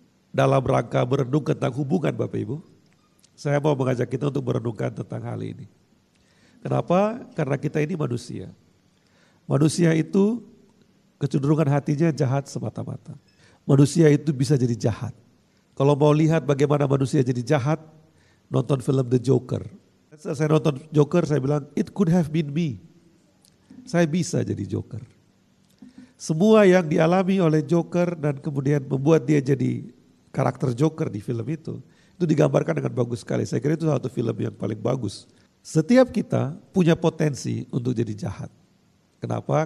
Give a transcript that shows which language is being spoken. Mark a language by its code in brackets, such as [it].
[id] Dalam rangka merenung tentang hubungan Bapak Ibu. Saya mau mengajak kita untuk merenungkan tentang hal ini. Kenapa? Karena kita ini manusia. Manusia itu kecenderungan hatinya jahat semata-mata. Manusia itu bisa jadi jahat. Kalau mau lihat bagaimana manusia jadi jahat, nonton film The Joker. Saya nonton Joker, saya bilang, [en] it could have been me. [id] Saya bisa jadi Joker. Semua yang dialami oleh Joker dan kemudian membuat dia jadi karakter Joker di film itu digambarkan dengan bagus sekali. Saya kira itu satu film yang paling bagus. Setiap kita punya potensi untuk jadi jahat. Kenapa?